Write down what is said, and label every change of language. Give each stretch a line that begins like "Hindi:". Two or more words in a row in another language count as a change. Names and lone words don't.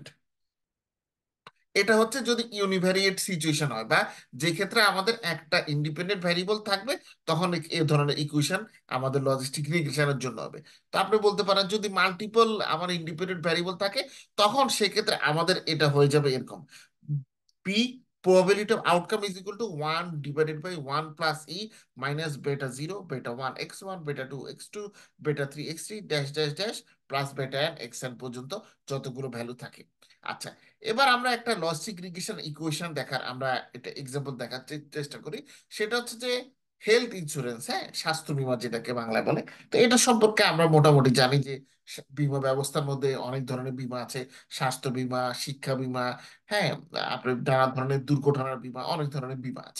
Bangla: এটা হচ্ছে যদি
English: univariate situation
Bangla: হয়, বা যে ক্ষেত্রে আমাদের একটা
English: independent variable
Bangla: থাকবে, তখন এই ধরনের ইকুয়েশন আমাদের
English: logistic regression
Bangla: জন্য হবে। তো আপনি বলতে পারেন যদি মাল্টিপল আমার
English: independent variable
Bangla: থাকে, তখন সেক্ষেত্রে আমাদের এটা হয়ে যাবে এরকম: পি
English: probability of outcome is equal to
Bangla: 1/1 + e−β0 β1 x1 β2 x2 β3 x3
English: dash dash dash plus beta n x n
Bangla: পর্যন্ত যতগুলো ভ্যালু থাকে। আচ্ছা, এবার আমরা একটা
English: logic regression equation
Bangla: দেখার আমরা এটা এক্সাম্পল দেখার চেষ্টা করি। সেটা হচ্ছে যে
English: health insurance,
Bangla: হ্যাঁ, স্বাস্থ্য বীমা যেটাকে বাংলায় বলে। তো এটা সম্পর্কে আমরা মোটামুটি জানি যে বীমা ব্যবস্থার মধ্যে অনেক ধরনের বীমা আছে: স্বাস্থ্য বীমা, শিক্ষা বীমা, হ্যাঁ, আপনার নানা ধরনের দুর্ঘটনার বীমা, অনেক ধরনের বীমা আছে।